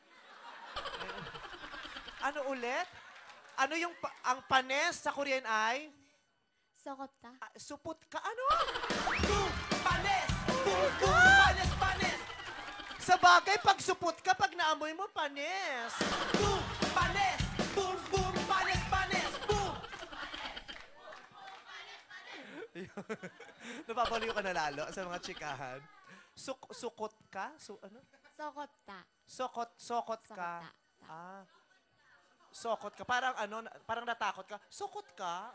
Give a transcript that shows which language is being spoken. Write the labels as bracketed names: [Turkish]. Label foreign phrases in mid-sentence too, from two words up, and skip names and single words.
[Filipino] Ano ulit? Ano yung ang panes sa Korean ay? Sokota. Supot ka, ano? Panes! Panes, panes! Sa bagay, pag supot ka, pag naamoy mo, panes! Panes! Boom, boom, panes, panes! Boom! Napapaliw ka na lalo sa mga chikahan. Sukot ka? Ano? Sokota. Sokot ka. Sokota. Sokot ka. Parang natakot ka. Sokot ka?